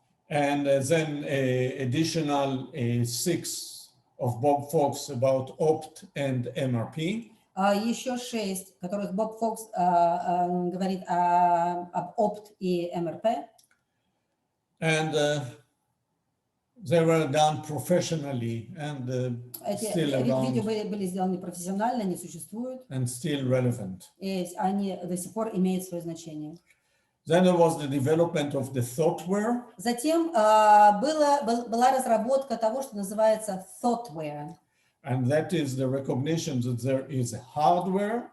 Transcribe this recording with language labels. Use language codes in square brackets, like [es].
[en] And then additional 6 of Bob Fox about OPT and MRP. [ru] Еще 6, в которых Боб Фокс говорит об ОПТ и МРП. [en] And they were done professionally and still around. [ru] Эти видео были сделаны профессионально, они существуют. [en] And still relevant. [ru] И они до сих пор имеют свое значение. [en] Then there was the development of the TOCPA. [ru] Затем была разработка того, что называется TOCPA. [en] And that is the recognition that there is hardware